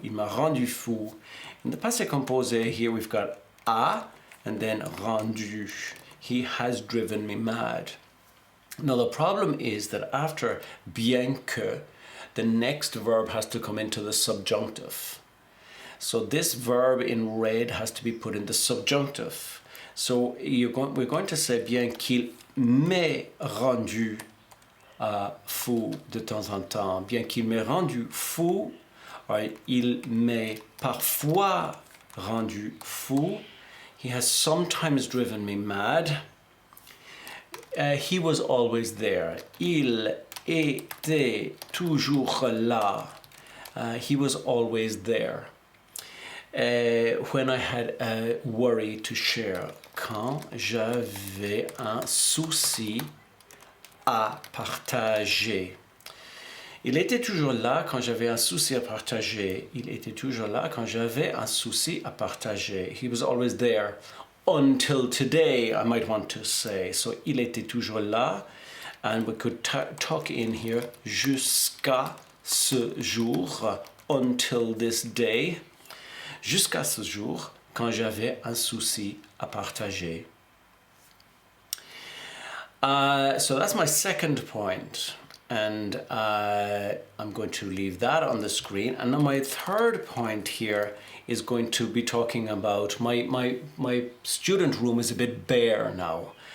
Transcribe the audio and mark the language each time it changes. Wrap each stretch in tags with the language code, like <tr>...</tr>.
<fr>Il m'a rendu fou.</fr> <en>In the passé composé here we've got a and then rendu. He has driven me mad. Now the problem is that after bien que, the next verb has to come into the subjunctive. So this verb in red has to be put in the subjunctive. So we're going to say</en> <fr>bien qu'il m'ait rendu fou de temps en temps. Bien qu'il m'ait rendu fou, right? Il m'est parfois rendu fou.</fr> <en>He has sometimes driven me mad. He was always there.</en> <fr>Il était toujours là.</fr> <en>He was always there. When I had a worry to share.</en> <fr>Quand j'avais un souci à partager. Il était toujours là quand j'avais un souci à partager. Il était toujours là quand j'avais un souci à partager.</fr> <en>He was always there. Until today, I might want to say. So,</en> <fr>il était toujours là.</fr> <en>And we could tuck in here,</en> <fr>jusqu'à ce jour,</fr> <en>until this day.</en> <fr>Jusqu'à ce jour, quand j'avais un souci à partager.</fr> <en>So that's my second point. And I'm going to leave that on the screen. And now my third point here is going to be talking about my student room is a bit bare now.</en>